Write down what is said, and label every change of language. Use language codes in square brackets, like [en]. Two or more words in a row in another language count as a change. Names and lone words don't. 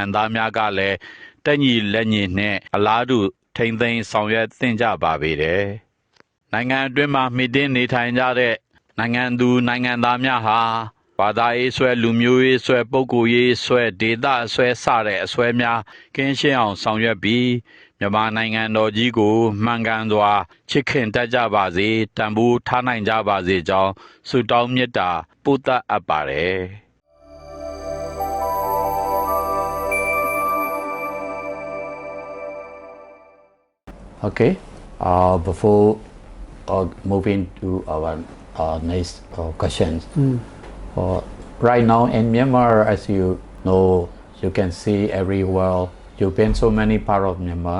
[my] သားများကလည်းတက်ညီလက်ညီနဲ့အလားတူထိမ့်သိမ်းဆောင်ရွက်သင့်ကြပါပေတယ်။နိုင်ငံအတွင်းမှာမှီတင်းနေထိုင်ကြတဲ့နိုင်ငံသူနိုင်ငံသားများဟာဘာသာရေးဆွဲလူမျိုးရေးဆွဲပုဂ္ဂိုလ်ရေးဆွဲဒေသအဆွဲစတဲ့အဆွဲများကင်းရှင်းအောင်ဆောင်ရွက်ပြီးမြန်မာနိုင်ငံတော်ကြီးကိုမှန်ကန်စွာချစ်ခင်တတ်ကြပါစေတန်ဖိုးထားနိုင်ကြပါစေကြောင်းဆုတောင်းမေတ္တာပို့သအပ်ပါတယ်။ [en] Okay, before moving to our next questions, right now in Myanmar, as you know, you can see everywhere, you've been so many parts of Myanmar.